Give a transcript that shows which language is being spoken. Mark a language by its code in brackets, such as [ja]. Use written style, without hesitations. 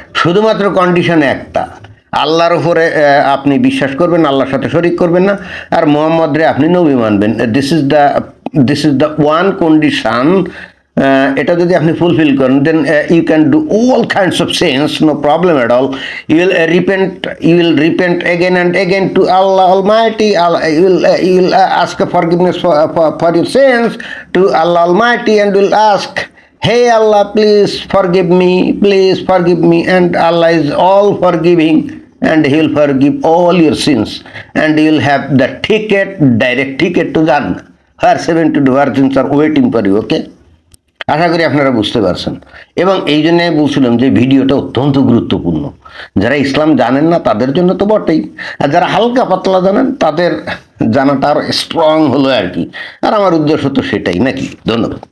[bn] শুধুমাত্র কন্ডিশন একটা, আল্লাহর উপরে আপনি বিশ্বাস করবেন, আল্লাহর সাথে শরিক করবেন না, আর মোহাম্মদ রে আপনি নবী মানবেন। [en] this is the one condition [bn] এটা যদি আপনি ফুলফিল করেন, [en] Then you can do all kinds of sins, no problem at all. You will repent again and again to Allah Almighty. You will ask forgiveness for your sins to Allah Almighty, and will ask, hey Allah, please forgive me, and Allah is all forgiving, and he will forgive all your sins, and you will have the direct ticket to Jannah, where 72 virgins are waiting for you. [bn] Okay, আশা করি আপনারা বুঝতে পারছেন। এবং এই জন্য আমি বলছিলাম যে ভিডিওটা অত্যন্ত গুরুত্বপূর্ণ। যারা ইসলাম জানেন না তাদের জন্য তো বটেই, আর যারা হালকা পাতলা জানেন তাদের জানাটা আরো স্ট্রং হলো আর কি। আর আমার উদ্দেশ্য তো সেটাই নাকি। ধন্যবাদ।